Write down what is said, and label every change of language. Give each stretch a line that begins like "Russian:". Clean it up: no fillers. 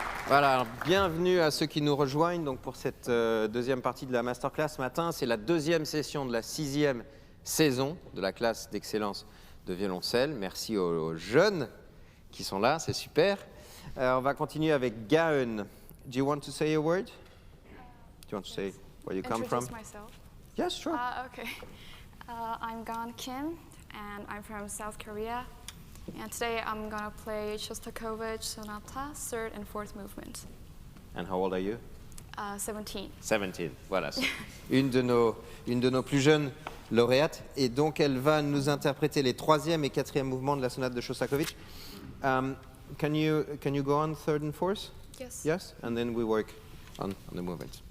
French: Voilà, alors, bienvenue à ceux qui nous rejoignent donc, pour cette deuxième partie de la Masterclass ce matin. C'est la deuxième session de la 6e saison de la classe d'excellence de violoncelle. Merci aux jeunes qui sont là, c'est super. On va continuer avec Gaeun.
English: Do you want to say a word? Do you want to say where you come from? Myself. Yes, sure. Okay. I'm Gaeun Kim, and I'm from South Korea. And today I'm gonna play Shostakovich Sonata, third and fourth movement. And how old are you? 17.
French: 17, voilà. Une de nos plus jeunes lauréates. Et donc, elle va nous interpréter les troisième et quatrième mouvements de la sonate de Shostakovich.
English: Can you go on third and fourth? Yes. Yes? And then we work on the movement.